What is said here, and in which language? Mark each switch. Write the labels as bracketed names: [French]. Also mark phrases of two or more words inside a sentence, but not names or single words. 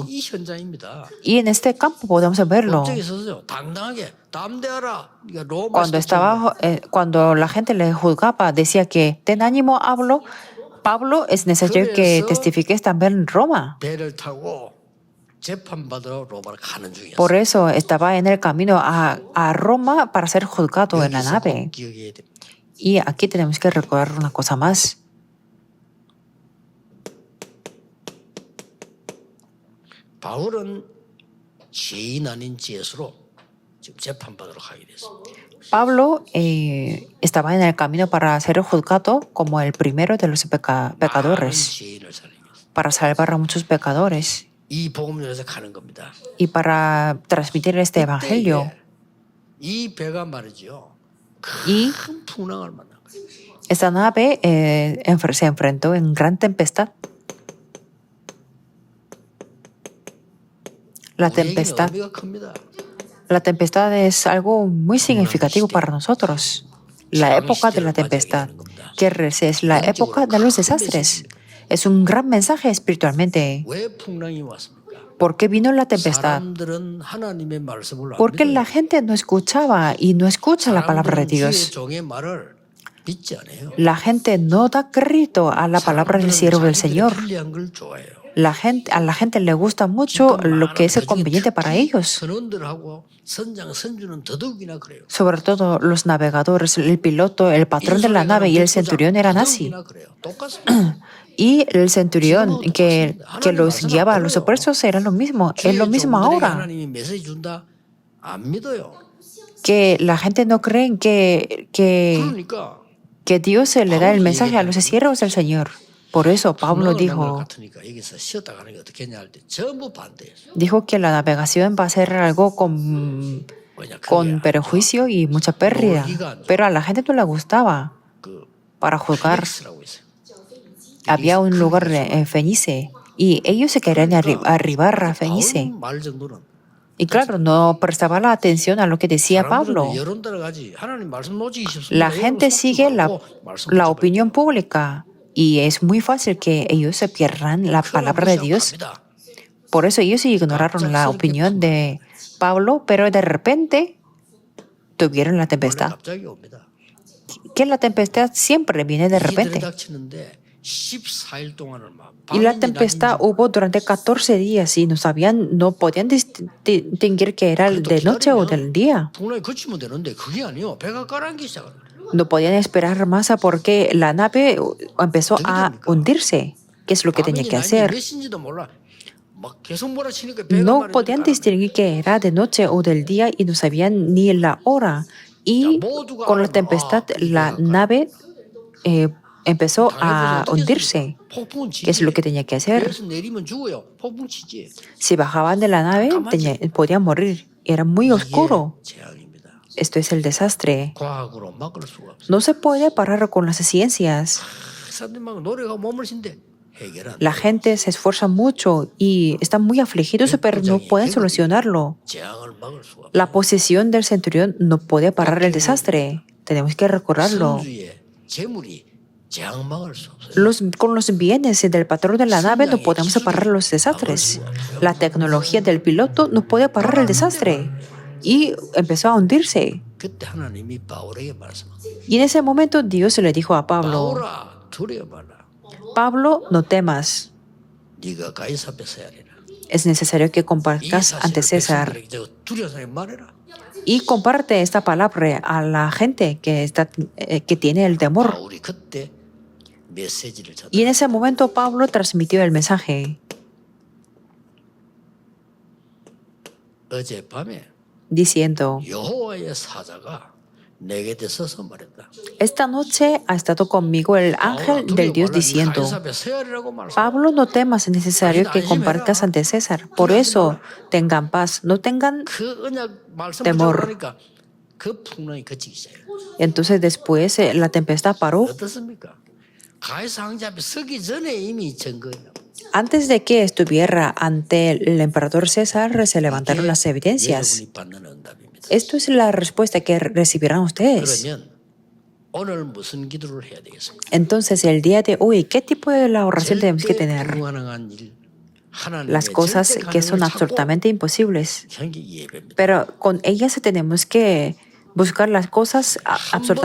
[Spanish] Y en este campo podemos verlo. Cuando la gente le juzgaba, decía que ten ánimo, Pablo, es necesario que testifiques también en Roma. [Korean] 재판받으러 로마로 가는 [Spanish] Por [Korean] 중이었어요. [Spanish] eso estaba en el camino a Roma para ser juzgado en la [Korean] 여기서 [Spanish] nave. [Korean] 꼭 기억해야 됩니다. [Spanish] Y aquí tenemos que recordar una cosa más. [Korean] 바울은 죄인 아닌 죄수로 지금 재판받으러 가게 됐어요. [Spanish] Pablo estaba en el camino para ser juzgado como el primero de los [Korean] 많은 [Spanish] pecadores, [Korean] 죄인을 살리기 위해서. [Spanish] para salvar a muchos pecadores [Korean] 이 복음을 위해서 가는 겁니다. [Spanish] y para transmitir este evangelio. [Korean] 이 배가 말이죠. [Spanish] Y [Korean] 큰 풍랑을 만난 거예요. [Spanish] esta nave se enfrentó en gran tempestad. La [Korean] 우리에게는 [Spanish] tempestad, [Korean] 의미가 큽니다. [Spanish] la tempestad es algo muy significativo para nosotros. La época de la tempestad, que es la época de los desastres. Es un gran mensaje espiritualmente. [Korean] 왜 풍랑이 왔습니까? [Spanish] ¿Por qué vino la tempestad? [Korean] 사람들은 하나님의 말씀을 안 [Spanish] Porque [Korean] 믿어요. [Spanish] la gente no escuchaba y no escucha la palabra de [Korean] 사람들은 주의 [Spanish] Dios. [Korean] 종의 말을 믿지 않아요. [Spanish] La gente no da crédito a la palabra del siervo del Señor. [Korean] 편리한 걸 좋아해요. [Spanish] A la gente le gusta mucho lo que es conveniente para ellos. [Korean] 선원들하고 선주는 더더욱이나 그래요. [Spanish] Sobre todo los navegadores, el piloto, el patrón de la nave y el centurión eran así. [Korean] 더더욱이나 그래요. 똑같습니다. [Spanish] Y el centurión que los guiaba a los presos era lo mismo. Es lo mismo ahora. [Korean] 하나님이 메시지 준다 안 믿어요. [Spanish] Que la gente no cree [Korean] 그러니까 [Spanish] que Dios le da el mensaje a los siervos del Señor. Por eso Pablo dijo [Korean] 같으니까 여기서 쉬었다 가는 게 어떻겠냐 할 때 전부 반대했어요. [Spanish] que la navegación va a ser algo con [Korean] 왜냐, 그게 [Spanish] perjuicio y mucha pérdida. Pero a la gente no le gustaba. [Korean] 그 [Spanish] Para juzgar, [Korean] 렉스라고 있어요. [Spanish] había un lugar en Fenice y ellos se querían arribar a Fenice. [Korean] 바울 말 정도는 [Spanish] Y claro, no prestaba la atención a lo que decía Pablo. [Korean] 사람들은 여론 따라가지 하나님 말씀 놓치기 쉽습니다. [Spanish] La gente sigue la opinión pública y es muy fácil que ellos se pierdan la palabra de Dios. Por eso ellos ignoraron la opinión de Pablo, pero de repente tuvieron la tempestad. [Korean] 갑자기 옵니다. [Spanish] Que la tempestad siempre viene de repente. [Korean] 닥치는데 14일 동안을 막 [Spanish] Y la tempestad hubo durante 14 días y no podían distinguir que era de noche o del día. [Korean] 풍랑이 그치면 되는데 그게 아니요. 배가 가라앉기 시작하는 거예요. [Spanish] No podían esperar más porque la nave empezó a hundirse. ¿Qué es lo que tenía que hacer? [Korean] 몇인지도 몰라. 막 계속 몰아치니까 배가 [Spanish] No [Korean] 말이죠. [Spanish] podían distinguir que era de noche o del día y no sabían ni la hora. Y con la tempestad la nave empezó a hundirse. [Korean] 폭풍은 치지. [Spanish] ¿Qué es lo que tenía que hacer? [Korean] 배에서 내리면 죽어요. 폭풍 치지. [Spanish] Si bajaban de la nave podían morir. Era muy oscuro. [Korean] 이게 재앙입니다. [Spanish] Esto es el desastre. [Korean] 과학으로 막을 수가 없어요. [Spanish] No se puede parar con las ciencias. [Korean] 사람들이 막 노력하고 몸을 신데 해결 안 [Spanish] La [Korean] 돼요. [Spanish] gente se esfuerza mucho y están muy afligidos, pero no pueden solucionarlo. 재앙을 막을 수가 없어요. La posición del centurión no puede parar el desastre. Tenemos que recordarlo. [Korean] 선주의 재물이 재앙 막을 수 없어요. [Spanish] Con los bienes del patrón de la nave no podemos parar los desastres. La tecnología del piloto no puede parar el desastre. Y empezó a hundirse. [Korean] 그때 하나님이 바울에게 말씀합니다. [Spanish] Y en ese momento Dios le dijo a Pablo, [Korean] 바울아 두려워 말라. [Spanish] Pablo, no temas. [Korean] 네가 가이사 앞에 서야 하리라. [Spanish] Es necesario que [Korean] 이 [Spanish] compartas ante [Korean] 사실을 [Spanish] César [Korean] 백성들에게 저 두려운 사람이 말해라. [Spanish] y comparte esta palabra a la gente que tiene el temor. [Korean] 바울이 그때 메시지를 전해. [Spanish] Y en ese momento Pablo transmitió el mensaje [Korean] 어젯밤에 [Spanish] diciendo, [Korean] 여호와의 사자가 내게 대서서 말했다. [Spanish] esta noche ha estado conmigo el ángel del Dios diciendo, [Korean] 가이사 앞에 서야 하리라고 말했어. [Spanish] Pablo, no temas, es necesario que compartas ante César. Por eso, tengan paz, no tengan... [Korean] 그 언약 말씀을 [Spanish] temor. [Korean] 전하니까 그 풍랑이 그치기 시작해요. [Spanish] Entonces después la tempestad paró. [Korean] 어떻습니까? 가이사 황제 앞에 서기 전에 이미 증거예요. [Spanish] Antes de que estuviera ante el emperador César, se levantaron las evidencias. [Korean] 여러분이 받는 응답입니다. [Spanish] Esto es la respuesta que recibirán ustedes. [Korean] 그러면 오늘 무슨 기도를 해야 되겠습니까? [Spanish] Entonces, el día de hoy, ¿qué tipo de la oración tenemos que tener? [Korean] 불가능한 일, 하나님의 [Spanish] Las cosas [Korean] 절대 [Spanish] que son [Korean] 가능을 찾고 [Spanish] absolutamente imposibles. [Korean] 경기 예배입니다. [Spanish] Pero con ellas tenemos que buscar las cosas absolutamente posibles.